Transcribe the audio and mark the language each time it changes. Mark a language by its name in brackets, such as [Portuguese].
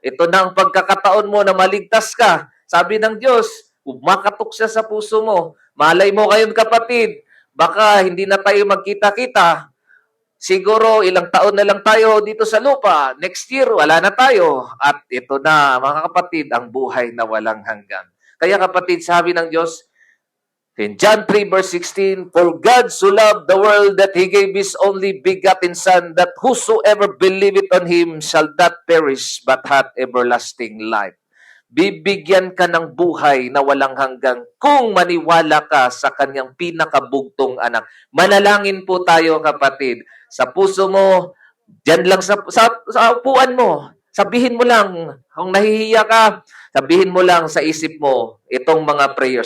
[Filipino] Ito na ang pagkakataon mo na maligtas ka. Sabi ng Diyos, umakatok siya sa puso mo. Malay mo ngayon, kapatid, baka hindi na tayo magkita-kita. Siguro ilang taon na lang tayo dito sa lupa. [English] Next year, [Filipino] wala na tayo. At ito na, mga kapatid, ang buhay na walang hanggan. Kaya kapatid, sabi ng Diyos, [English] in John 3 verse 16, for God so loved the world that He gave His only begotten Son, that whosoever believeth on Him shall not perish, but have everlasting life. [Filipino] Bibigyan ka ng buhay na walang hanggang kung maniwala ka sa kanyang pinakabugtong anak. Manalangin po tayo, kapatid. Sa puso mo, dyan lang sa upuan mo. Sabihin mo lang, kung nahihiya ka, sabihin mo lang sa isip mo itong mga prayer.